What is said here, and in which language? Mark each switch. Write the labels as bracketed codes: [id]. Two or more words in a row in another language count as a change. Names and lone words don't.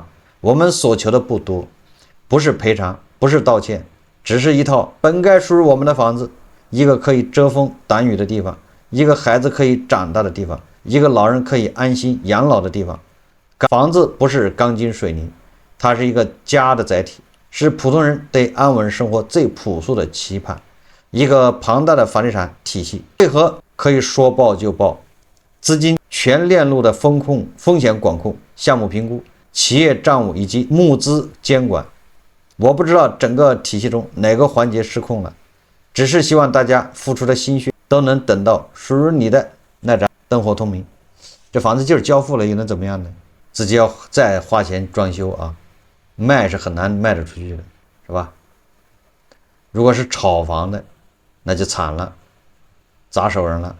[zh] 我們所求的不多，不是賠償，不是道歉，只是一套本該屬於我們的房子，一個可以遮風擋雨的地方，一個孩子可以長大的地方，一個老人可以安心養老的地方。房子不是鋼筋水泥，它是一個家的載體，是普通人對安穩生活最朴素的期盼。一個龐大的房地產體系為何可以說爆就爆？資金全鏈路的風險管控、項目評估、企業賬務以及募資監管，我不知道整個體系中哪個環節失控了，只是希望大家付出的心血都能等到屬於你的那盏燈火通明。這房子就是交付了，又能怎麼樣呢？自己要再花錢裝修啊，賣是很難賣得出去的，是吧？如果是炒房的，那就慘了，砸手人了。